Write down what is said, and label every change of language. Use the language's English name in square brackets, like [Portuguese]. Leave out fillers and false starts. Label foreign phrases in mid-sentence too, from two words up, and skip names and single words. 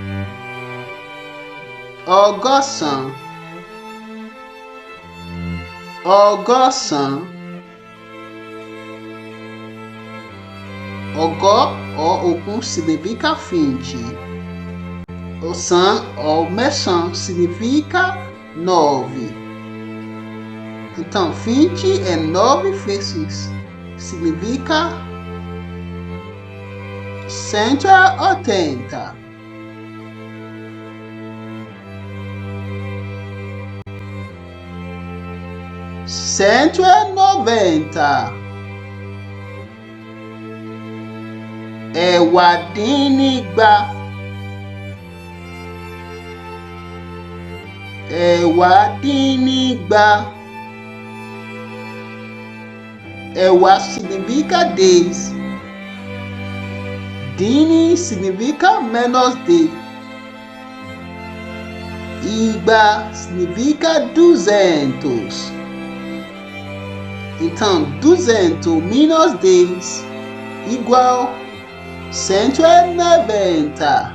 [Yoruba] Ọgọ́sàn. ọgọ́sàn. Ọgọ́ [Portuguese] ou ogún significa 20. Ọ̀sán ou mẹ́sàn significa 9. Então, 20 é 9 vezes. Significa 180. Cento e 90. [Yoruba] Ẹ̀wàdínnígba. Ẹ̀wàdínnígba. [Portuguese] Ẹ̀wá significa 10. Dín significa menos de. Igba significa 200. Então, 200 menos 10 igual 190.